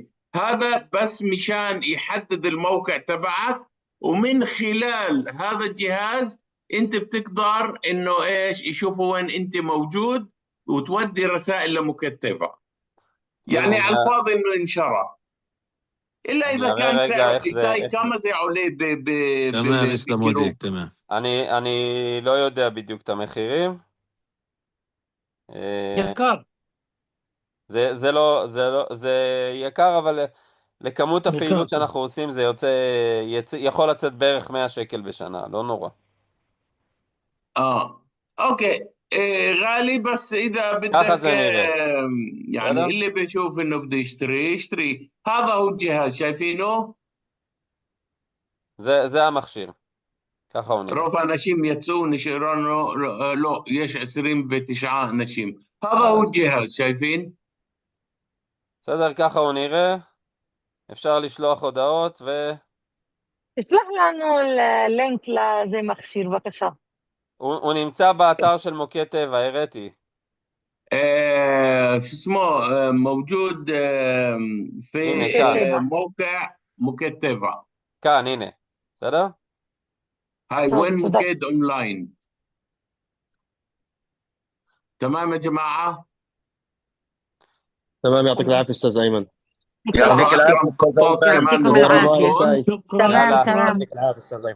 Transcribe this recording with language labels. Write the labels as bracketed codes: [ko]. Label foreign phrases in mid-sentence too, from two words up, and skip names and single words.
[ar] هذا بس مشان يحدد الموقع تبعك، ومن خلال هذا الجهاز انت بتقدر انه ايش يشوفوا وين انت موجود وتودي رسائل لمكتبة. يعني [he] כאילו, [ar] على الفاضي انه انشرى، الا [he] אני [ar] اذا [he] אראה [ar] كان [he] רגע [ar] سعره [he] איך זה, إيتاي كم זה עולה [ar] تمام اسلام [he] בקירוב. [ar] وديك تمام. [he] אני לא יודע בדיוק את המחירים. יקר. זה יקר, אבל לכמות הפעילות שאנחנו עושים זה יכול לצאת בערך 100 שקל בשנה, לא נורא. [ar] اوكي. غالي، بس اذا [he] ככה [ar] بدك [he] זה נראה. [ar] يعني [he] בסדר? [ar] اللي بيشوف انه بده يشتري. هذا هو الجهاز شايفينه. [he] זה המכשיר. ככה הוא נראה. רוב האנשים יצאו נשארנו לא, יש 29 אנשים. [ar] هذا هو الجهاز شايفين. [he] בסדר, ככה הוא נראה. אפשר לשלוח הודעות תשלח לנו לינק לזה מכשיר, בבקשה. הוא נמצא באתר של מוקד טבע, הראיתי. [ar] شو اسمه موجود في هنا كان. موقع مكد טבע. [he] כאן, הנה. בסדר? [ar] هاي طب وين تفضل. مكد اونلاين. تمام يا جماعة. تمام، يعطيك العافية أستاذ أيمن. يعطيك العافية خطوط يعطيكم كمان. العافية. تمام يلا. تمام يعطيك العافية أستاذ أيمن.